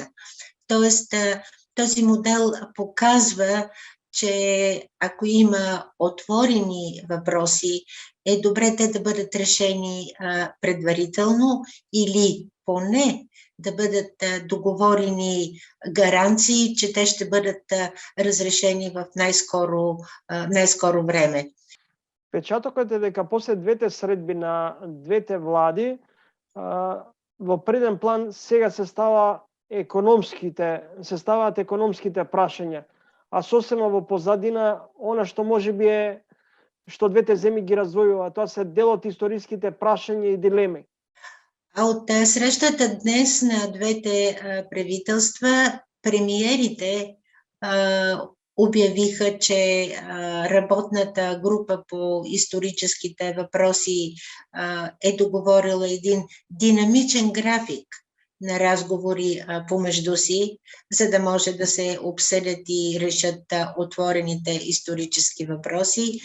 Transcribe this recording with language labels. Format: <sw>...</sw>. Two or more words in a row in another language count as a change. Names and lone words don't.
<bg>Тоест, този модел показва, че ако има отворени въпроси, е добре те да бъдат решени предварително или поне да бъдат договорени гаранции, че те ще бъдат разрешени в най-скоро време.</bg> <mk>Печатокот е дека после двете средби на двете влади во преден план сега се ставаат економските прашања, а сосема во позадина она што можеби е што двете земји ги раздвојува, тоа се дел од историските прашања и дилеми.</mk> <bg>А от срещата днес на двете правителства, премиерите обявиха, че работната група по историческите въпроси е договорила един динамичен график на разговори помежду си, за да може да се обсъдят и решат отворените исторически въпроси.</bg>